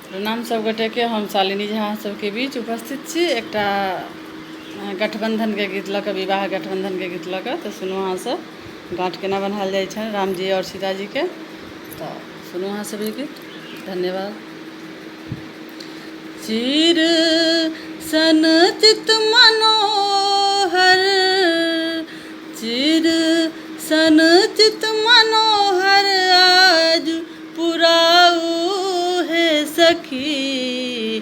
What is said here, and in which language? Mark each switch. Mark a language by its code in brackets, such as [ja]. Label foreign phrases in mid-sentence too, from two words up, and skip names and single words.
[mai] प्रणाम सब गोटे के। हम शालिनी झा सबके बीच उपस्थित छी एकटा गठबंधन के गीत लऽ कऽ, विवाह गठबंधन के गीत लऽ कऽ। तऽ सुनू अहाँ सब गाँठ केना बनायल जाइ छनि रामजी और सीताजी के। तऽ सुनू अहाँ सब ई गीत। धन्यवाद। चिर सन चित मनोहर, चिर सन चित मनोहर आज पुराऊ है सखी।